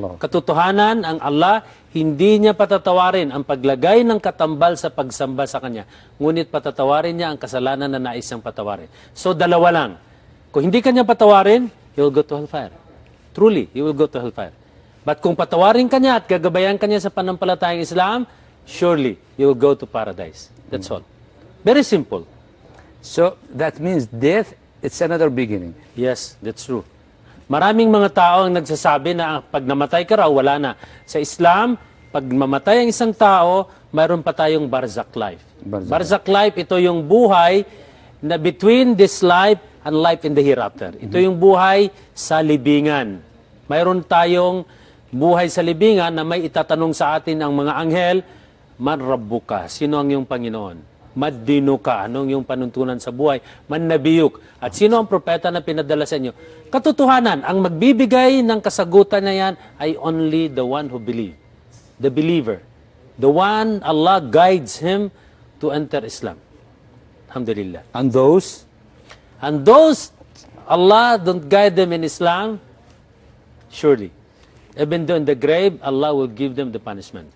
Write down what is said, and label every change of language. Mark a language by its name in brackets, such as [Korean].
[Filipino] Katotohanan ang Allah hindi niya patatawarin ang paglagay ng katambal sa pagsamba sa kanya, ngunit patatawarin niya ang kasalanan na nais niyang patawarin. So dalawa lang. Kung hindi kanya patawarin, [English] he will go to hellfire. Truly, he will go to hellfire. But [Filipino] kung patawarin kanya at gagabayan kanya sa panampalatayang Islam, [English] surely he will go to paradise. That's all. Very simple. So that means death, it's another beginning. Yes, that's true. [Filipino] Maraming mga tao ang nagsasabi na pag namatay ka raw, wala na. Sa Islam, pag mamatay ang isang tao, mayroon pa tayong barzakh life. Barzakh [English] life, [Filipino] ito yung buhay na [English] between this life and life in the hereafter. [Filipino] Ito yung buhay sa libingan. Mayroon tayong buhay sa libingan na may itatanong sa atin ang mga anghel, [Arabic] Man Rabbu ka, [Filipino] sino ang iyong Panginoon? [Arabic] Madino ka, [Filipino] anong yung panuntunan sa buhay? [Arabic] Mannabiyuk, [Filipino] at sino ang propeta na pinadala sa inyo? Katotohanan, ang magbibigay ng kasagutan na yan ay [English] only the one who believe. The believer. The one Allah guides him to enter Islam. Alhamdulillah. And those? And those Allah don't guide them in Islam, surely. Even though in the grave, Allah will give them the punishment.